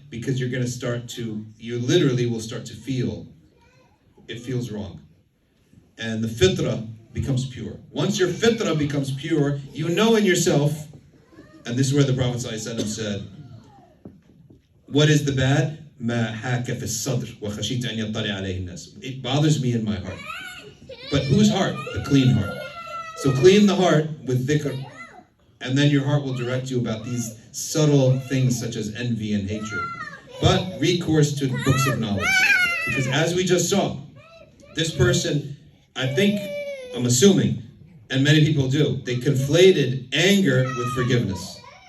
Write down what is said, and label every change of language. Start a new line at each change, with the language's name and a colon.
English: Because you're going to start to, you literally will start to feel, it feels wrong. And the fitrah becomes pure. Once your fitrah becomes pure, you know in yourself, and this is where the Prophet ﷺ said, what is the bad?
Arabic: ما حاك في الصدر وخشيت أن يطلع عليه الناس.
English: It bothers me in my heart. But whose heart? The clean heart. So clean the heart with dhikr, and then your heart will direct you about these subtle things such as envy and hatred. But recourse to books of knowledge. Because as we just saw, this person, I think, I'm assuming, and many people do, they conflated anger with forgiveness.